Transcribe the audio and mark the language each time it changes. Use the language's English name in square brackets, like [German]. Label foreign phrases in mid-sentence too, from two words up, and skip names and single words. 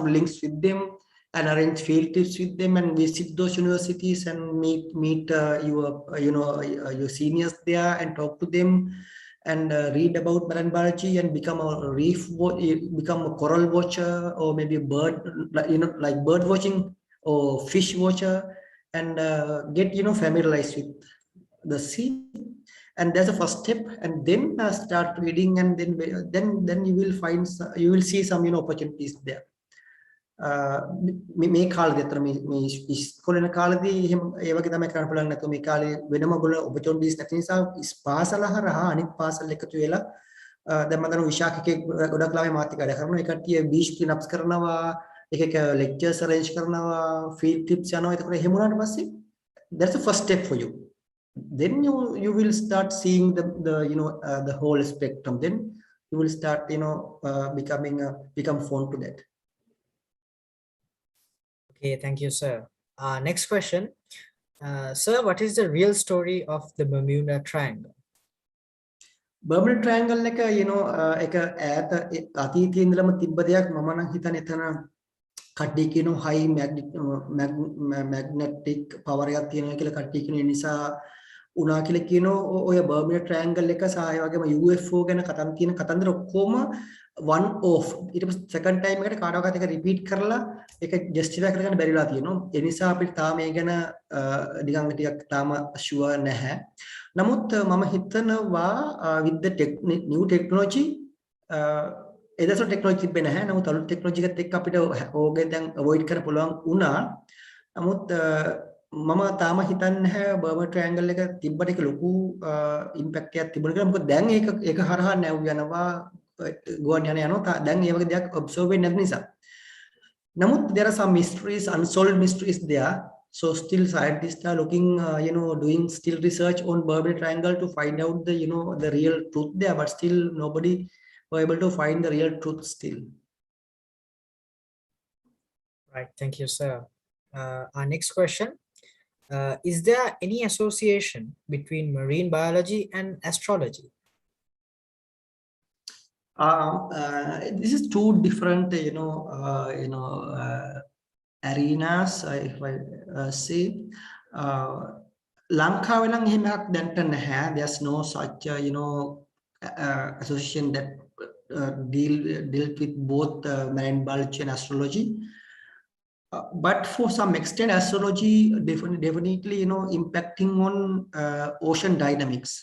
[English] links with them and arrange field trips with them and visit those universities and meet your seniors there and talk to them and read about marine biology and become a coral watcher or maybe a bird, like bird watching or fish watcher, and get familiarized with the sea. And there's a first step, and then start reading, and then you will see some opportunities there. [Sinhala] මේ කාලේදී අතර මේ ඉස්කෝලේ යන කාලේදී එහෙම ඒ වගේ තමයි කරන්න පුළුවන්. නැත්නම් මේ කාලේ වෙනම ගොල්ල opportunities නැති නිසා පාසල හරහා අනිත් පාසල් එකතු වෙලා දැන් මම දන්නවා විශාඛකේ ගොඩක් ළමයි මාත් එක්ක වැඩ කරනවා. ඒ කට්ටිය [English] beach cleanups [Sinhala] කරනවා, එක lectures arrange කරනවා, [English] field trips [Sinhala] යනවා. ඒකට එහෙම වුණාට පස්සේ [English] that's the first step for you. Then you will start seeing the whole spectrum. Then you will start become fond to that. Okay, thank you, sir. Next question. Sir, what is the real story of the Bermuda Triangle? [Sinhala] Bermuda Triangle එක එක ඈත අතීතයේ ඉඳලම තිබ්බ දෙයක්. මම නම් හිතන්නේ එතන කට්ටිය කියනවා [English] high magnetic power [Sinhala] එකක් තියෙනවා කියලා කට්ටිය කියන නිසා උනා කියලා කියනවා. ඔය Bermuda Triangle එක සහ ඒ වගේම UFO ගැන තියෙන කතන්දර ඔක්කොම [English] one off. [Sinhala] ඊට පස්සේ [English] second time [Sinhala] එකට කාටවත් එක repeat කරලා ඒක justify කරගන්න බැරිලා තියෙනවා. ඒ නිසා අපිට තාම මේ ගැන නිකන් ටිකක් තාම sure නැහැ. නමුත් මම හිතනවා [English] with the new technology [Sinhala] එදසො ටෙක්නොලොජි තිබ්බේ නැහැ. නමුත් අලුත් ටෙක්නොලොජි එකත් එක්ක අපිට ඕක දැන් අවොයිඩ් කරන්න පුළුවන් වුණා. නමුත් මම තාම හිතන්නේ නැහැ බර්මුඩා ට්‍රයැන්ගල් එක තිබ්බට ඒක ලොකු ඉම්පැක්ට් එකක් තිබුණා කියලා. මොකද දැන් ඒක හරහා නැව් යනවා, ගුවන් යනවා. දැන් ඒ වගේ දෙයක් ඔබ්සර්ව් වෙන්නේ නැති නිසා. නමුත් [English] there are some mysteries, unsolved mysteries there. So still scientists are looking, doing still research on Bermuda Triangle to find out the real truth there. But still nobody were able to find the real truth still. Right. Thank you, sir. Our next question. Is there any association between marine biology and astrology? This is two different, arenas, if I say. [Sinhala] ලංකාවේ ළඟ එහෙම එකක් දැන්ට නැහැ. [English] There's no such, association that dealt with both marine biology and astrology. But for some extent, astrology definitely, impacting on ocean dynamics.